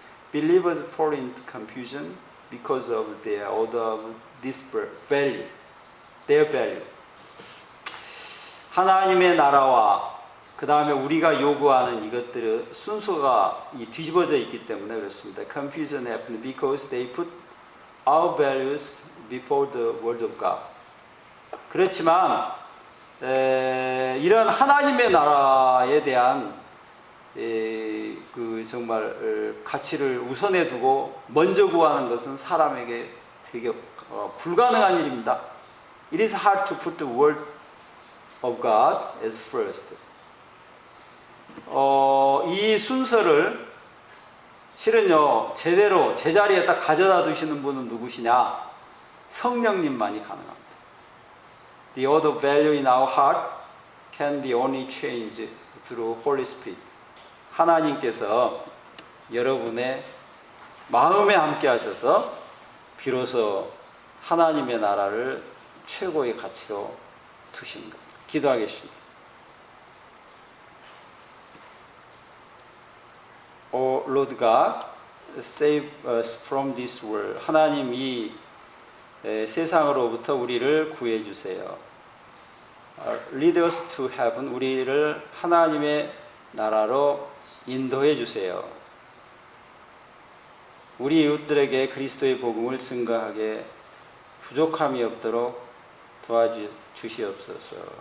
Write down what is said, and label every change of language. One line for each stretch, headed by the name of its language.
English: Believers fall into confusion because of their order of this value, their value.
Korean: 하나님의 나라와 그 다음에 우리가 요구하는 이것들의 순서가 뒤집어져 있기 때문에 그렇습니다.
English: Confusion happened because they put our values before the word of God.
Korean: 그렇지만 이런 하나님의 나라에 대한 그 정말 가치를 우선해 두고 먼저 구하는 것은 사람에게 되게 불가능한 일입니다.
English: It is hard to put the word of God as first.
Korean: 이 순서를 실은요 제대로 제자리에 딱 가져다 두시는 분은 누구시냐? 성령님만이 가능합니다.
English: The order of value in our heart can be only changed through Holy Spirit.
Korean: 하나님께서 여러분의 마음에 함께 하셔서 비로소 하나님의 나라를 최고의 가치로 두십니다. 기도하겠습니다.
English: O Lord God, save us from this world.
Korean: 하나님 이 세상으로부터 우리를 구해 주세요.
English: Lead us to heaven.
Korean: 우리를 하나님의 나라로 인도해 주세요. 우리 이웃들에게 그리스도의 복음을 증거하게 부족함이 없도록 도와주시옵소서.